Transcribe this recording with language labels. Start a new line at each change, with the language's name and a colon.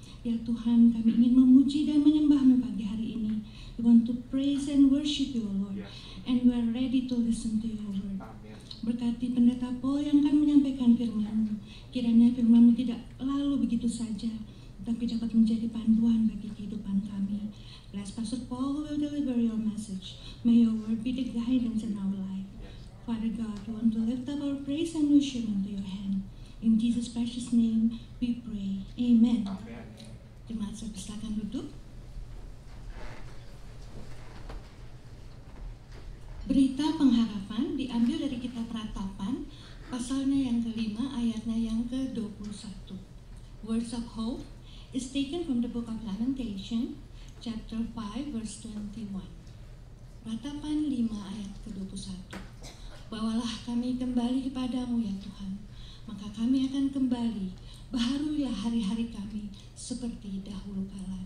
Indonesian: Ya Tuhan, kami ingin memuji dan menyembah-Mu pagi hari ini.
English: We want to praise and worship You, Lord. And we are ready to listen to Your word.
Indonesian: Berkati Pendeta Paul yang akan menyampaikan firman-Mu. Kiranya firman-Mu tidak lalu begitu saja, tapi dapat menjadi panduan bagi kehidupan kami.
English: Bless Pastor Paul who will deliver Your message. May Your word be the guidance in our life. Father God, we want to lift up our praise and worship into Your hand. In Jesus' precious name we pray.
Indonesian: Amen. Terima kasih, silakan duduk. Berita pengharapan diambil dari kitab Ratapan, pasalnya yang kelima, ayatnya yang ke-21.
English: Words of hope is taken from the book of Lamentation, chapter 5, verse 21.
Indonesian: Ratapan 5 ayat ke-21. Bawalah kami kembali kepadamu ya Tuhan, maka kami akan kembali, baharulah hari-hari kami seperti dahulu kala.